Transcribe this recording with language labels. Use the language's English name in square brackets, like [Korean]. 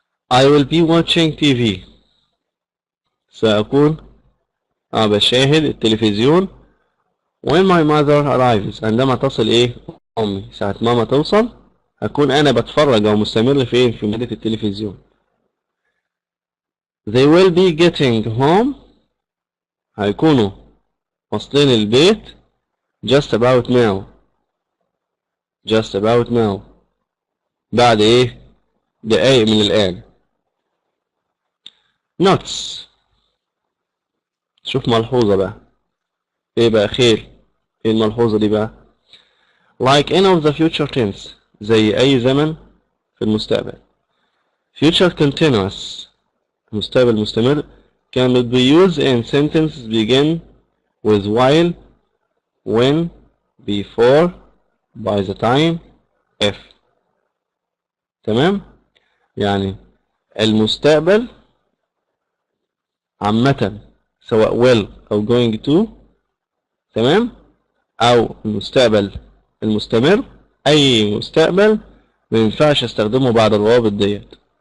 [English] I will be watching TV. [Arabic] سأكون بشاهد التلفزيون [English] when my mother arrives [Arabic] عندما تصل ايه امي. ساعة ماما توصل هكون انا بتفرج او مستمر فين في مادة التلفزيون. [English] they will be getting home [Arabic] هيكونوا واصلين البيت [English] just about now. just about now [Arabic] بعد ايه دقايق من الان. notes شوف ملحوظة بقى. ايه بقى خير؟ ايه الملحوظة دي بقى؟ [English] like any of the future tense [Arabic] زي اي زمن في المستقبل. [English] future continuous [Arabic] المستقبل مستمر [English] cannot be used in sentences begin with while, when, before, by the time, if. [Arabic] تمام؟ يعني المستقبل عامة سواء will أو going to، تمام؟ أو المستقبل المستمر، أي مستقبل ما ينفعش استخدمه بعد الروابط ديت.